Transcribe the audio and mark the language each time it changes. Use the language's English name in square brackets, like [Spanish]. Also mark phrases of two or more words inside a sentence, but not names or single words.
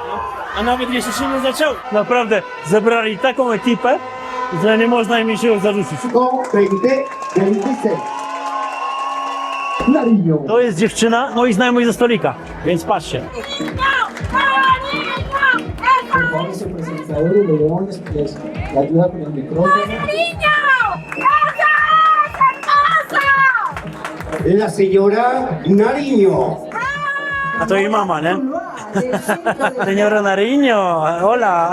[Polish] A nawet jeszcze się nie zaczęło. Naprawdę zebrali taką ekipę, że nie można im się zarzucić. 2026. Nariño. To jest dziewczyna, no i znajomość ze stolika, więc patrzcie. [Spanish] Por favor, su presentador de Leones, pues, la ayuda con el micrófono. La señora Nariño. [Polish] A to jej mama, nie? [Spanish] Señora Nariño, hola.